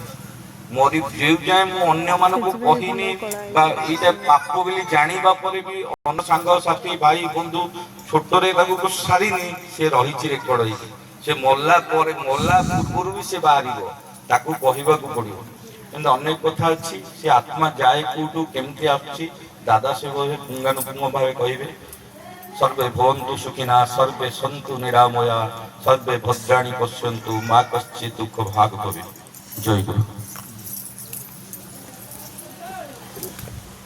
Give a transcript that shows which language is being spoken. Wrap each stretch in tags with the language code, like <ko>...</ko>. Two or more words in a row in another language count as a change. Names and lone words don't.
<or>ମରି ଯେଉଁ ଯାଏଁ ମୁଁ ଅନ୍ୟମାନଙ୍କୁ କହିନି ବା ଏଇଟା ପାପ ବୋଲି ଜାଣିବା ପରେ ବି ଅନ୍ୟ ସାଙ୍ଗସାଥି ଭାଇ ବନ୍ଧୁ ଛୋଟରେ ତାକୁ ସାରିନି, ସେ ରହିଛି ରେକର୍ଡ ହେଇଛି। ସେ ମଲା ପରେ, ମଲା ପୂର୍ବରୁ ବି ସେ ବାହାରିବ, ତାକୁ କହିବାକୁ ପଡ଼ିବ। କିନ୍ତୁ ଅନେକ କଥା ଅଛି, ସେ ଆତ୍ମା ଯାଏ କୋଉଠୁ କେମିତି ଆସୁଛି ଦାଦା ସେ ପୁଙ୍ଗାନୁପୁଙ୍ଗ ଭାବେ କହିବେ।</or> <sa>सर्वे भवन्तु सुखिनः, सर्वे सन्तु निरामया, सर्वे भद्राणि पश्यन्तु मा कश्चित् दुःख भाग् भवेत्।</sa> <hi>जय गुरु।</hi>